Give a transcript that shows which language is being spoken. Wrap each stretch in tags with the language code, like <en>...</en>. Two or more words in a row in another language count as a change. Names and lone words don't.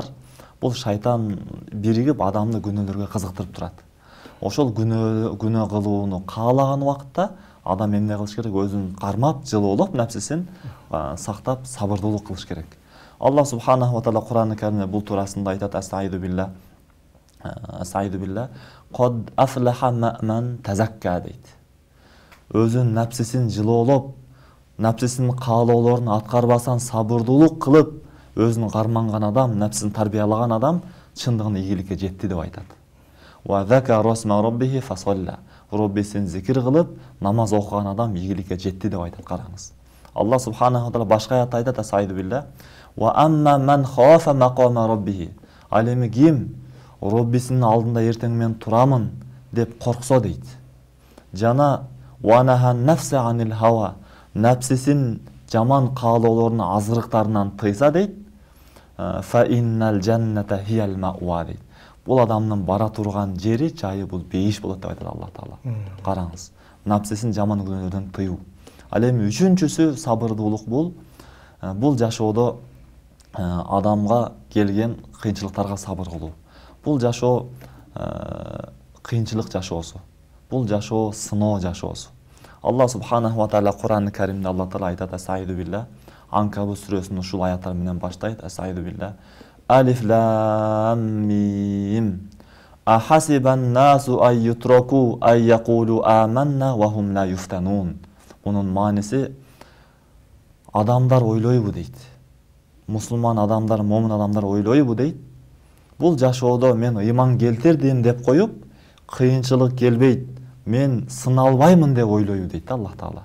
<ky>Бул шайтан биригип адамды күнөөлөргө кызыктырып турат. Ошол күнөө кылууну каалаган убакытта адам эмне кылыш керек? Өзүн кармап, жылуулап, напсисин сактап, сабырдуулук кылыш керек. Алла</ky> <ar>سبحانه وتعالى</ar> <ky>Кур'ан-ы Каримде бул туурасында айтат:</ky> <ar>أعوذ بالله. أعوذ بالله. قد أفلح من تزكى</ar> <ky>дейт. Өзүн напсисин жылуулап, напсисин каалоолорун аткарбастан сабырдуулук кылып, өзүн карманган адам, напсисин тарбиялаган адам чындыгында ийгиликке жетти деп айтат.</ky> <ar>وذكر اسم ربه فصلى.</ar> <ky>Роббисин зикир кылып, намаз окуган адам ийгиликке жетти деп айтат, караңыз. Алла</ky> <ar>سبحانه وتعالى</ar> <ky>башка аятта айтат:</ky> <ar>أعوذ بالله. وأما من خاف مقام ربه.</ar> <ky>Ал эми ким Роббисинин алдында эртең мен турамын деп корксо дейт.</ky> <ar>Жана ونهى النفس عن الهوى.</ar> <ky>Напсисин жаман каалоолорунун азгырыктарынан тыйса дейт.</ky> <ar>فإن الجنة هي المأوى дейт.</ar> <ky>Бул адамдын бара турган жери, жайы бул бейиш болот деп айтат Алла таала. Караңыз. Напсисин жаман күнөөлөрдөн тыюу. Ал эми үчүнчүсү сабырдуулук бул жашоодо адамга келген кыйынчылыктарга сабыр кылуу. Бул жашоо кыйынчылык жашоосу. Бул жашоо сыноо жашоосу. Алла</ky> <ar>سبحانه وتعالى</ar> <ky>Кур'ан-ы Каримде Алла таала айтат:</ky> <ar>أعوذ بالله.</ar> <ky>Анкабут сүрөсүнүн ушул аяттар менен баштайт.</ky> <ar>أعوذ بالله. الم. أحسب الناس أن يتركوا أن يقولوا آمنا وهم لا يفتنون.</ar> <ky>Мунун мааниси адамдар ойлойбу дейт. Мусулман адамдар, момун адамдар ойлойбу дейт. Бул жашоодо мен ыйман келтирдим деп коюп, кыйынчылык келбейт, мен сыналбаймын деп ойлойбу дейт Аллах Таала.</ky>